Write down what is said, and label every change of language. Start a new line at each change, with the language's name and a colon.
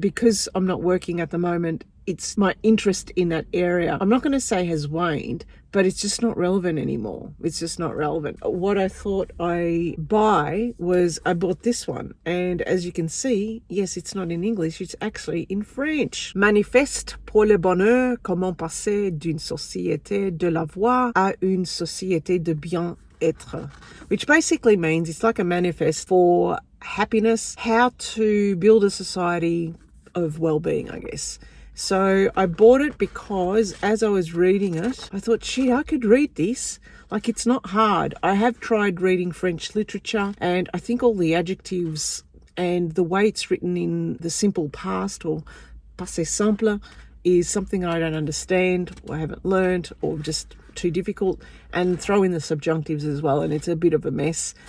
English: Because I'm not working at the moment, it's my interest in that area, I'm not going to say has waned, but it's just not relevant anymore. It's just not relevant. What I thought I buy was, I bought this one. And as you can see, yes, it's not in English, it's actually in French.
French: Manifeste pour le bonheur, comment passer d'une société de la voix à une société de bien-être.
English: Which basically means it's like a manifest for happiness, how to build a society of well-being, I guess. So I bought it because as I was reading it, I thought, gee, I could read this. Like, it's not hard. I have tried reading French literature, and I think all the adjectives and the way it's written in the simple past or passé simple is something I don't understand or haven't learned or just too difficult, and throw in the subjunctives as well, and it's a bit of a mess.